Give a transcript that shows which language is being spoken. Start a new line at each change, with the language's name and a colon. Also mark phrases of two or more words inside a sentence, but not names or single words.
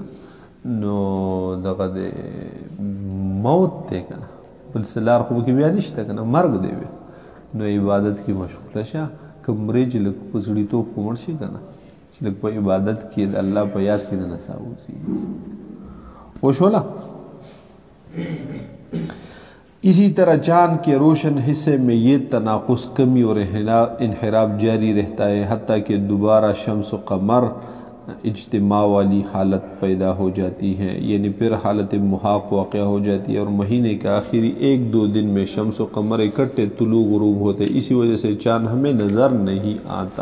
Pashto: نو دغه د موت دی که نه، بل څه لار خو پکې بیا نشته که نه، مرګ دی بیا. نو عبادت کې مشغوله شه، که مرې چې لږ په سړیتوب خو مړ شي که نه، چې لږ په عبادت کې د الله په یاد کې د نڅا وځي. وشوله؟
Urdu: اسی طرح چاند کے روشن حصے میں یہ تناقض، کمی اور انحراف جاری رہتا ہے حتیٰ کہ دوبارہ شمس و قمر اجتماع والی حالت پیدا ہو جاتی ہے، یعنی پھر حالت محاق واقع ہو جاتی ہے اور مہینے کے آخری 1-2 دن میں شمس و قمر اکٹھے طلوع غروب ہوتے، اسی وجہ سے چاند ہمیں نظر نہیں آتا.